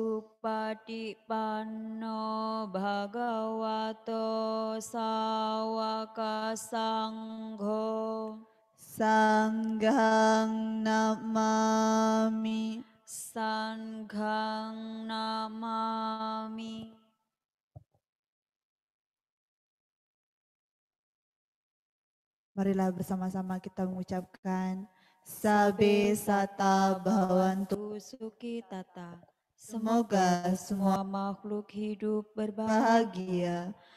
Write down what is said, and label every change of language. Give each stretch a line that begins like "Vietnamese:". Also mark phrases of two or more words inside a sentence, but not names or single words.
Pali: Supatipanno Bhagavato Sawaka Sangho. Sanghang namami. Sanghang namami.
Indonesian: Marilah bersama-sama kita mengucapkan
Pali: Sabe Sata Bhavantu. Suki Tata.
Indonesian: Semoga semua makhluk hidup berbahagia.